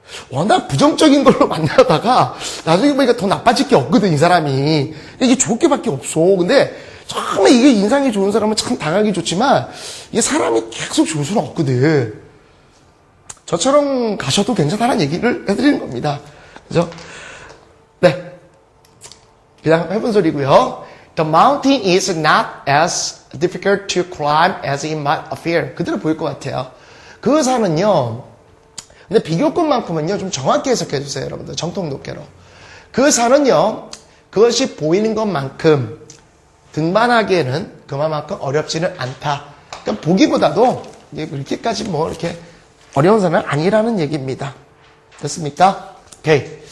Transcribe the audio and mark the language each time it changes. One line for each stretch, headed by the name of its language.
Korean: 워낙 부정적인 걸로 만나다가 나중에 보니까 더 나빠질 게 없거든, 이 사람이. 이게 좋을 게밖에 없어. 근데 처음에 이게 인상이 좋은 사람은 참 당하기 좋지만 이게 사람이 계속 좋을 수는 없거든. 저처럼 가셔도 괜찮다는 얘기를 해드리는 겁니다. 그죠? 네. 그냥 해본 소리고요.
English: The mountain is not as difficult to climb as it might appear.
Korean: 그대로 보일 것 같아요. 그 산은요. 근데 비교급만큼은요, 좀 정확히 해석해 주세요, 여러분들. 정통 높게로. 그 산은요, 그것이 보이는 것만큼 등반하기에는 그만큼 어렵지는 않다. 그러니까 보기보다도 이렇게까지 뭐 이렇게 어려운 산은 아니라는 얘기입니다. 됐습니까? 오케이.